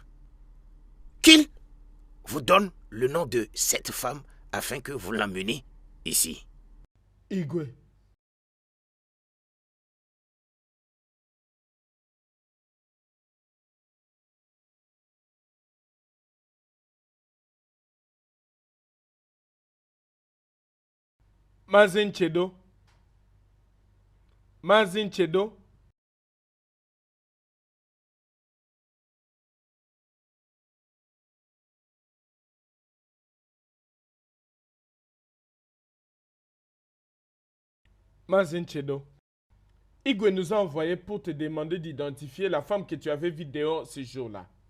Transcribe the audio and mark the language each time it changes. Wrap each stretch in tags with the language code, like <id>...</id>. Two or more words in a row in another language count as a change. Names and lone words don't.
<fr>Qu'il vous donne le nom de cette femme afin que vous l'emmeniez ici. Igwe. Mazin Chedo. Mazin Chedo. Mazin Chedo. Igwe nous a envoyé pour te demander d'identifier la femme que tu avais vue dehors ce jour-là.</fr>